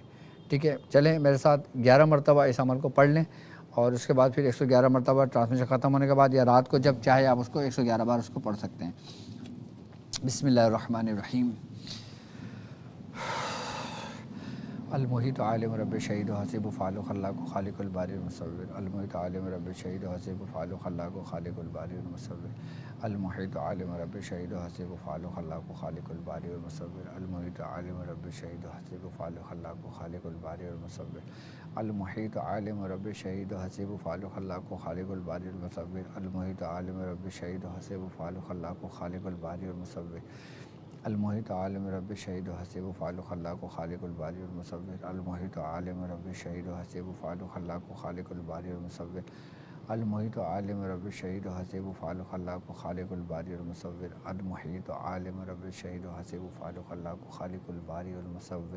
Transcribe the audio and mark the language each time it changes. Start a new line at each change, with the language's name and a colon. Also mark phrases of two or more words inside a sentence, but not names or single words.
Urdu: ٹھیک ہے، چلیں میرے ساتھ 11 مرتبہ اس عمل کو پڑھ لیں، اور اس کے بعد پھر 111 مرتبہ ٹرانسمیشن ختم ہونے کے بعد یا رات کو جب چاہے آپ اس کو 111 بار اس کو پڑھ سکتے ہیں۔
Arabic: بسم اللہ الرحمن الرحیم۔ المحیط عالم رب شہید و حسیب و فعال و خلاق و خالق الباری المصور۔ المحیط عالم رب شہید و حسیب و فعال و خلاق و خالق الباری المصور۔ المحیط عالم رب شہید و حسیب و فعال و خلاق و خالق الباری المصور۔ المحیط عالم رب شہید و حسیب و فعال و خلاق و خالق الباری المصور۔ المحیط عالم رب شہید و حسیب و فعال و خلاق و خالق الباری المصور۔ المحیط عالم رب شہید و حسیب و فعال و خلاق و خالق الباری المصور۔ المحیط عالم رب شہید و حسیب و فعال و خلاق و خالق الباری المصور۔ المحیط عالم رب شہید و حسیب و فعال و خلاق و خالق الباری المصور۔ المحیط عالم رب شہید و حسیب و فعال و خلاق و خالق الباری المصور۔ المحیط عالم رب شہید و حسیب و فعال و خلاق و خالق الباری المصور۔